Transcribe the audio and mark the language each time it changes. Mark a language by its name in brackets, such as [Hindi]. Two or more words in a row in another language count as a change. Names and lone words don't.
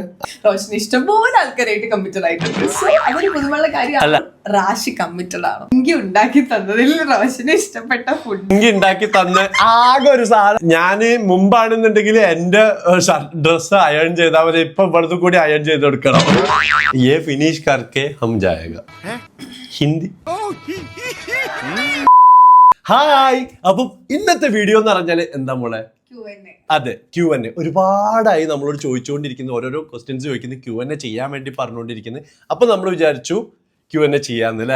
[Malayalam] റോഷന് ഇഷ്ടംപോലെ ആൾക്കാരായിട്ട് കമ്മിറ്റഡ് ആയിട്ടുണ്ട്. അതൊരു പുതുമുള്ള കാര്യമാണ്. റാശി കമ്മിറ്റഡ് ആണ്. ഇങ്കി ഉണ്ടാക്കി തന്നതിൽ റോഷന് ഇഷ്ടപ്പെട്ട ഫുഡ് ഇങ്കി ഉണ്ടാക്കി തന്ന ആകെ ഒരു സാധനം. ഞാന് മുമ്പാണെന്നുണ്ടെങ്കിൽ എന്റെ ഡ്രസ്സ് അയൺ ചെയ്താൽ മതി. ഇപ്പൊ ഇവിടുത്തെ കൂടി അയൺ ചെയ്ത് കൊടുക്കണം. [Hindi] ये फिनिश करके हम जाएगा. [Malayalam] ഹിന്ദി. ഹായ്. അപ്പം ഇന്നത്തെ വീഡിയോ എന്ന് പറഞ്ഞാല് എന്താ മോളെ? അതെ, Q&A. ഒരുപാടായി നമ്മളോട് ചോദിച്ചുകൊണ്ടിരിക്കുന്ന ഓരോരോ ക്വസ്റ്റ്യൻസ് ചോദിക്കുന്ന Q&A ചെയ്യാൻ വേണ്ടി പറഞ്ഞുകൊണ്ടിരിക്കുന്നത്. അപ്പൊ നമ്മൾ വിചാരിച്ചു Q&A ചെയ്യാന്നല്ലേ.